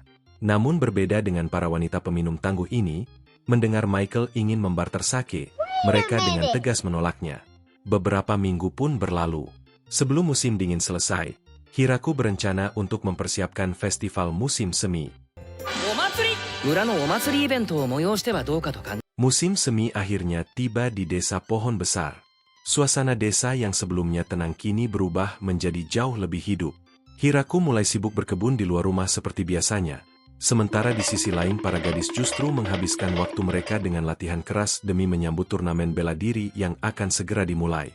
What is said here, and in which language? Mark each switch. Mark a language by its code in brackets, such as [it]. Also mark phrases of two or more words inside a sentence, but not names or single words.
[id] Namun berbeda dengan para wanita peminum tangguh ini, mendengar Michael ingin membarter sake, mereka dengan tegas menolaknya. Beberapa minggu pun berlalu. Sebelum musim dingin selesai, Hiraku berencana untuk mempersiapkan festival musim semi. [ja] お祭り。村のお祭りイベントを催してはどうかと考え。 [id] Musim semi akhirnya tiba di desa pohon besar. Suasana desa yang sebelumnya tenang kini berubah menjadi jauh lebih hidup. Hiraku mulai sibuk berkebun di luar rumah seperti biasanya. Sementara di sisi lain para gadis justru menghabiskan waktu mereka dengan latihan keras demi menyambut turnamen bela diri yang akan segera dimulai.